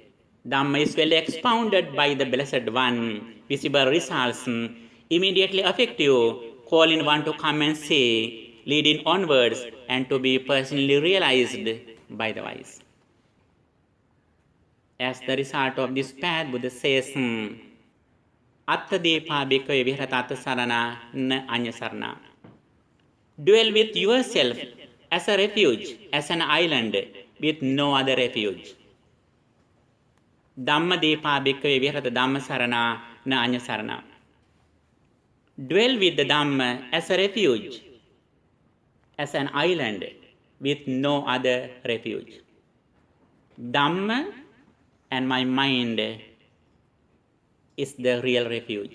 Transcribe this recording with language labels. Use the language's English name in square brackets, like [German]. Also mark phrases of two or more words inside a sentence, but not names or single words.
[English] Dhamma is well expounded by the Blessed One. Visible results immediately effective, calling one to come and see, leading onwards, and to be personally realized by the wise. As the result of this path, Buddha says, [Pali] Attadepa bhikkhave vihrata sarana na anya sarana. [English] Dwell with yourself as a refuge, as an island, with no other refuge. [Pali] Dhammadepa bhikkhave vihrata dhamma sarana na anya sarana. [English] Dwell with the Dhamma as a refuge, as an island, with no other refuge. Dhamma and my mind is the real refuge.